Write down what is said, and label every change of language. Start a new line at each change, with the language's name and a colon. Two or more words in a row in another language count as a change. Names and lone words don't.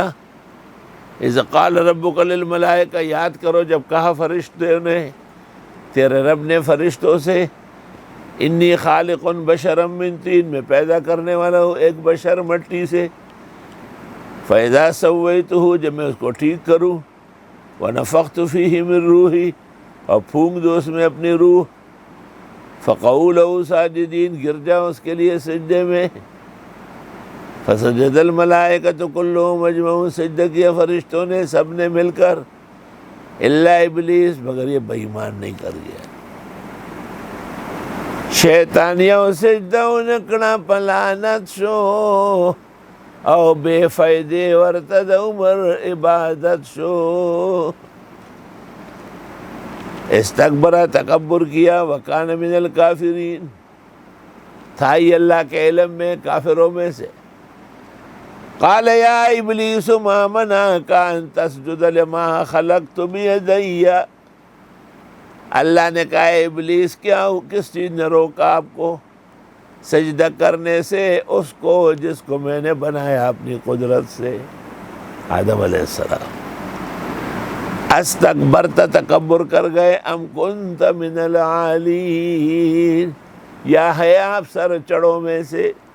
Arabic: اذ قال ربک للملائکہ،
Urdu: یاد کرو جب کہا فرشتوں نے، تیرے رب نے فرشتوں سے،
Arabic: انی خالق بشرا من طین،
Urdu: میں پیدا کرنے والا ہوں ایک بشر مٹی سے،
Arabic: فاذا سویتہ،
Urdu: جب میں اس کو ٹھیک کروں،
Arabic: ونفخت فیہ من روحی،
Urdu: اور پھونک دو اس میں اپنی روح،
Arabic: فقعوا لہ ساجدین،
Urdu: گر جاؤ اس کے لیے سجدے میں،
Arabic: فسجد الملائکۃ کلھم اجمعون،
Urdu: سجدہ کیا فرشتوں نے سب نے مل کر،
Arabic: الا ابلیس،
Urdu: مگر یہ بے ایمان نہیں کر گیا۔
Pashto: شیطانیہ سجدہ نکڑا پلانت شو، او بے فائدے ورتد عمر عبادت شو۔
Urdu: استکبرہ، تکبر کیا،
Arabic: وکان من الکافرین،
Urdu: تھا یہ اللہ کے علم میں کافروں میں سے۔
Arabic: قال یا ابلیس ما منعک ان تسجد لما خلقت بیدی،
Urdu: اللہ نے کہا اے ابلیس کیا کس چیز نے روکا آپ کو سجدہ کرنے سے اس کو جس کو میں نے بنایا اپنی قدرت سے، آدم
Arabic: علیہ السلام۔
Urdu: استکبرت، تکبر کر گئے،
Arabic: ام کنت من العالین،
Urdu: یا ہے آپ سر چڑوں میں سے۔